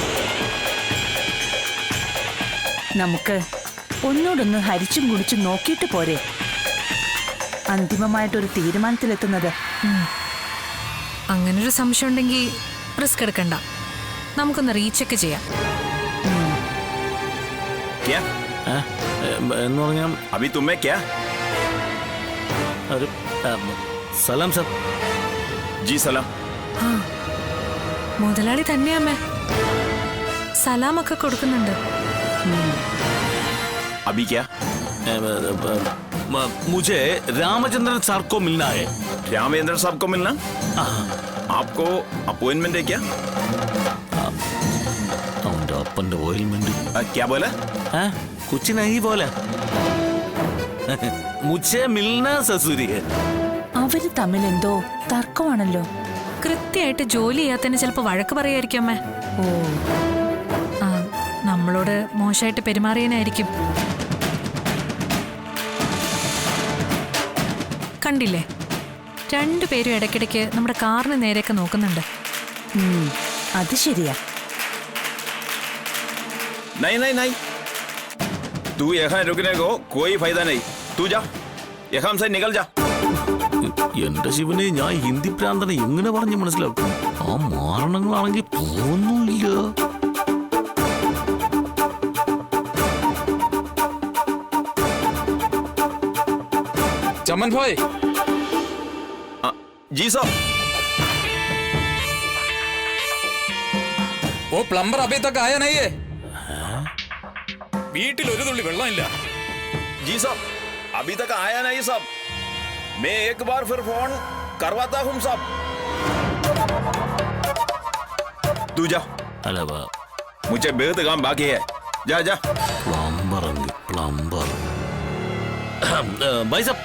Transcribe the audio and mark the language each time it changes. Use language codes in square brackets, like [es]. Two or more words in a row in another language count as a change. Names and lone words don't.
[ml] നമുക്ക് ഒന്നോടൊന്ന് ഹരിച്ചും കുടിച്ചും നോക്കിയിട്ട് പോരെ അന്തിമമായിട്ടൊരു തീരുമാനത്തിലെത്തുന്നത്. അങ്ങനൊരു സംശയം ഉണ്ടെങ്കിൽ റിസ്ക് എടുക്കണ്ട, നമുക്കൊന്ന് റീചെക്ക് ചെയ്യാം. [hi] क्या? [ml] എന്ന് പറഞ്ഞാൽ [hi] अभी तुम्हें क्या? [ml] ഒരു സലാം സർ. [hi] जी सलाम. [ml] മുതലാളി തന്നെയമ്മേ, സലാമൊക്കെ കൊടുക്കുന്നുണ്ട്. [hi] अभी क्या? मुझे रामचंद्रन सर को मिलना है. रामेंद्र साहब को मिलना? आपको अपॉइंटमेंट है क्या? [ml] അവന്റെ അപ്പന്റെ ഓയിൽമെന്റ്. [hi] क्या बोला? कुछ नहीं बोला. मुझे मिलना ससुरी है. [ml] അവര് തമ്മിൽ എന്തോ തർക്കമാണല്ലോ. കൃത്യമായിട്ട് ജോലി ചെയ്യാത്തതിന് ചിലപ്പോ വഴക്ക് പറയായിരിക്കും അമ്മേ. ഓ, നമ്മളോട് മോശമായിട്ട് പെരുമാറിയനായിരിക്കും. കണ്ടില്ലേ, രണ്ടുപേരും ഇടയ്ക്കിടയ്ക്ക് നമ്മുടെ കാറിന് നേരെയൊക്കെ നോക്കുന്നുണ്ട്. അത് ശരിയാ. [hi] नहीं नहीं नहीं, तू यहाँ रुकने को कोई फायदा नहीं. तू जा, यहाँ से निकल जा. [ml] എന്റെ ശിവനെ, ഞാൻ ഹിന്ദി പ്രാന്തനെ എങ്ങനെ പറഞ്ഞ് മനസ്സിലാക്കും? ആ മാരണങ്ങളാണെങ്കിൽ പോകുന്നില്ല. [hi] चमन भाई. जी साहब. वो प्लम्बर अभी तक आया नहीं है. [ml] വീട്ടിൽ ഒരു തുള്ളി വെള്ളമില്ല. [hi] जी साहब, अभी तक आया नहीं साहब. मैं एक बार फिर फोन करवाता हूँ साहब. तू जा. [ml] അല്ല, [hi] मुझे बेहद काम बाकी है. जा जा. പ്ലംബർ പ്ലംബർ भाई साहब.